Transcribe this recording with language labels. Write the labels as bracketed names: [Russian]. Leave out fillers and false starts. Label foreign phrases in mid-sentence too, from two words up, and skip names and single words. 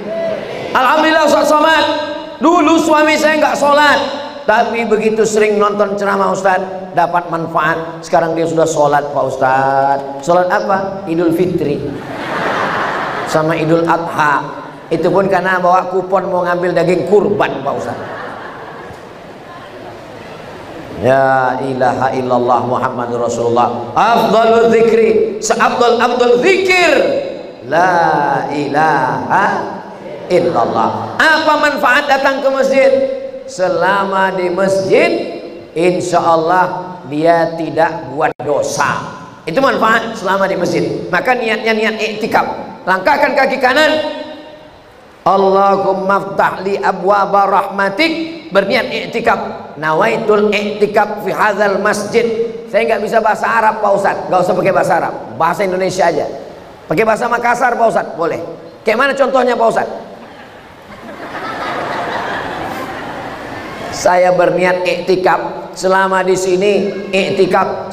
[Indonesian] Alhamdulillah Ustaz Somad. Dulu suami saya nggak sholat, tapi begitu sering nonton ceramah Ustaz, dapat manfaat. Sekarang dia sudah sholat Pak Ustaz. Sholat apa? Idul Fitri sama Idul Adha. Itu pun karena bawa kupon mau ngambil daging kurban Pak Ustaz. [Arabic] يا إله إلا الله محمد رسول الله. أفضل الذكر, [Indonesian] seafdal zikir [Arabic] لا إله إلا الله. [Indonesian] Apa manfaat datang ke masjid? Selama di masjid, [Arabic] إن شاء الله [Indonesian] dia tidak buat dosa. Itu manfaat selama di masjid. Maka niatnya niat iktikaf. Langkahkan kaki kanan, [Arabic] اللهم افتح لي أبواب رحمتك, [Indonesian] berniat iktikaf. [Arabic] نويت الاعتكاف في هذا المسجد. [Indonesian] Saya nggak bisa bahasa Arab Pak Ustadz, nggak usah pakai bahasa Arab, bahasa Indonesia aja. Pakai bahasa Makassar Pak Ustadz, boleh. Kayak mana contohnya Pak Ustadz? Saya berniat iktikaf selama di sini iktikaf.